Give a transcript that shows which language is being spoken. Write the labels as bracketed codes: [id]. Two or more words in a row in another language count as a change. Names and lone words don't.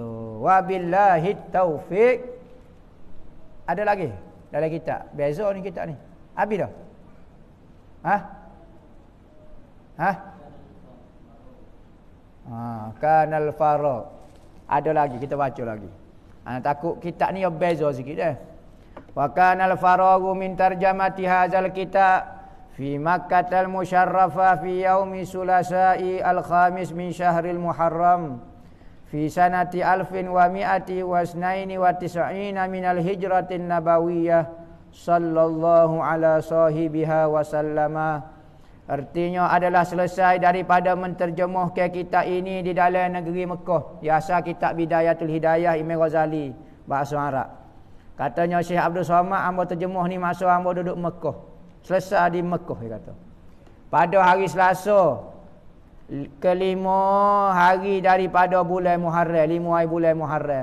[ar] وبالله التوفيق. [ms] Ada lagi dalam kitab? Beza ni kitab ni. Habis dah? [ar] كان الفراغ. [ms] Ada lagi, kita baca lagi. Takut kitab ni beza sikit dah. [ar] وكان الفراغ من ترجمة هذا الكتاب في مكة المشرفة في يوم الثلاثاء الخامس من شهر المحرم في سنة 1192 من الهجرة النبوية صلى الله على صاحبها وسلم. [ms] Artinya adalah selesai daripada menterjemahkan kitab ini di dalam negeri Mekah. Biasa kitab Bidayatul Hidayah Imam Ghazali bahasa Arab. Katanya Syekh Abdul Somad hamba terjemah ni masa hamba duduk Mekah. Selesai di Mekah dia kata. Pada hari Selasa kelima hari daripada bulan Muharram, 5 hari bulan Muharram.